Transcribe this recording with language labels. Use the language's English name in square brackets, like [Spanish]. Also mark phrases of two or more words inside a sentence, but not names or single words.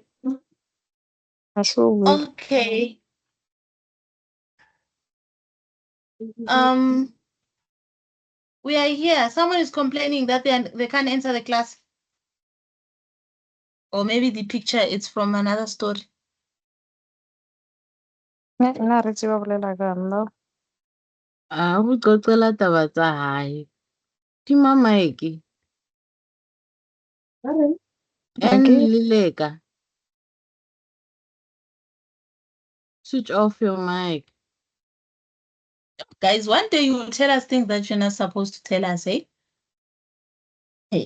[English] I sure will. Okay. We are here. Someone is complaining that they can't enter the class. Or maybe the picture is from another story. [Southern Sotho] Na re tseba bolela ka nna. Go qoqela taba tsa hae. Tima mic. And [English] Okay. Lileka. Switch off your mic. Guys, one day you will tell us things that you're not supposed to tell us, eh? Hey.